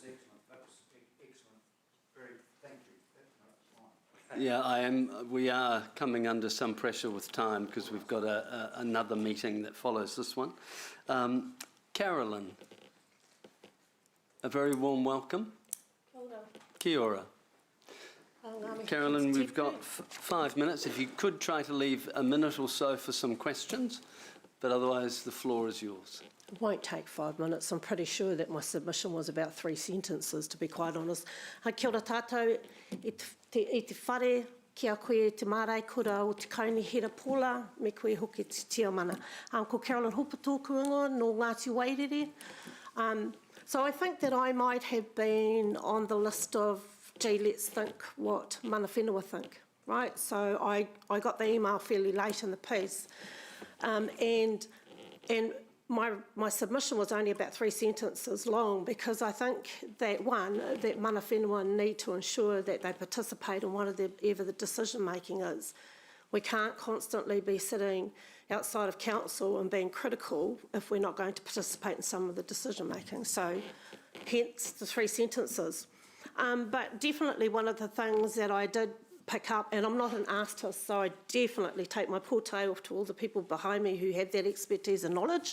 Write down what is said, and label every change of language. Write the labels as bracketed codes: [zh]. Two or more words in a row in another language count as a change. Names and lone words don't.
[en] We are coming under some pressure with time because we've got another meeting that follows this one. Carolyn, a very warm welcome. [mi] Kia ora. [en] Carolyn, we've got 5 minutes. If you could try to leave a minute or so for some questions, but otherwise the floor is yours. It won't take 5 minutes. I'm pretty sure that my submission was about 3 sentences, to be quite honest. [mi] Kia ora tātou, i te whare, kia koe te marae kura o te kaunihera pola, me koe hoki te tiamana. Ko Carolyn Hopa tōku ingoa, no Ngāti Wairere. [en] So I think that I might have been on the list of, gee, let's think what [mi] mana whenua [en] think, right? So I got the email fairly late in the piece. And my submission was only about 3 sentences long, because I think that, one, that [mi] mana whenua [en] need to ensure that they participate in whatever the decision-making is. We can't constantly be sitting outside of council and being critical if we're not going to participate in some of the decision-making. So, hence the 3 sentences. But definitely one of the things that I did pick up, and I'm not an artist, so I definitely take my portrait off to all the people behind me who have that expertise and knowledge.